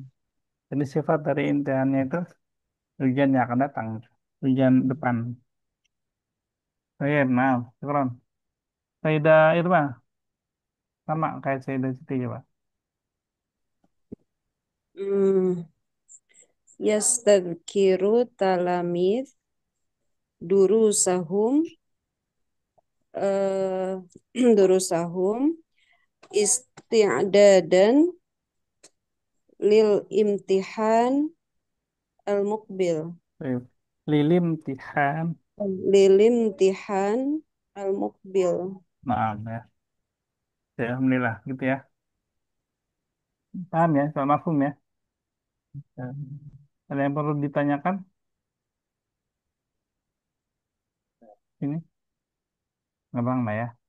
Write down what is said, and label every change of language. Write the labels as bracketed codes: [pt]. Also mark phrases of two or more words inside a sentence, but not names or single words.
[id] Jadi sifat dari imtihannya itu ujian yang akan datang. Ujian depan. Baik, maaf. Syukron. Sayyidah Irma, sama kayak Sayyidah Siti ya, Pak. Hmm. [ar] يستذكر التلاميذ دروسهم إه دروسهم استعدادا للامتحان المقبل [id] Baik. [ar] للامتحان. للامتحان المقبل. [id] Maaf ya. Ya, alhamdulillah gitu ya. Paham ya, soal mafhum ya. Ya. Ada yang perlu ditanyakan? Ini, gampang lah ya.